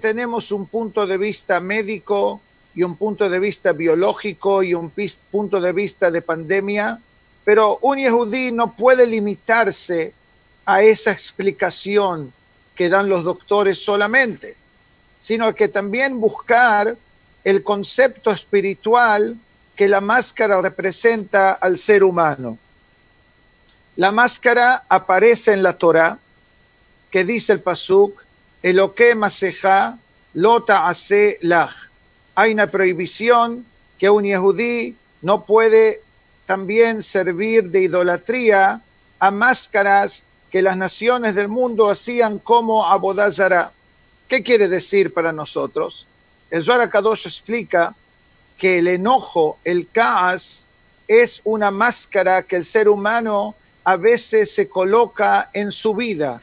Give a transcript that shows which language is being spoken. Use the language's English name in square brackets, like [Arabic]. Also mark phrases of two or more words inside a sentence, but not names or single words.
[Spanish] tenemos un punto de vista médico y un punto de vista biológico y un punto de vista de pandemia, pero un yehudí no puede limitarse a esa explicación que dan los doctores solamente, sino que también buscar el concepto espiritual que la máscara representa al ser humano. La máscara aparece en la Torá, que dice el pasuk, [Hebrew] אלהי מסכה לא תעשה לך. [Spanish] Hay una prohibición que un yehudí no puede también servir de idolatría a máscaras que las naciones del mundo hacían como [Hebrew] עבודה זרה. [Spanish] ¿Qué quiere decir para nosotros? El Zohar HaKadosh explica que el enojo, el kaas, es una máscara que el ser humano a veces se coloca en su vida.